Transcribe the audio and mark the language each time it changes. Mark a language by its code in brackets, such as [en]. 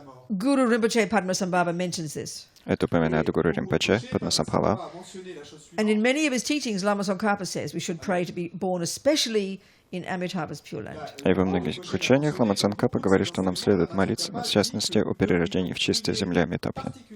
[en] Guru Rinpoche Padmasambhava mentions this. [ru] Это упоминает Гуру Римпоче, Падмасамбхава. [en] And in many of his teachings, Lama Tsongkhapa says we should pray to be born especially in Amitabha's Pure Land. [ru] И во многих учениях Лама Цангкапа говорит, что нам следует молиться, в частности, о перерождении в чистой земле Амитабхи.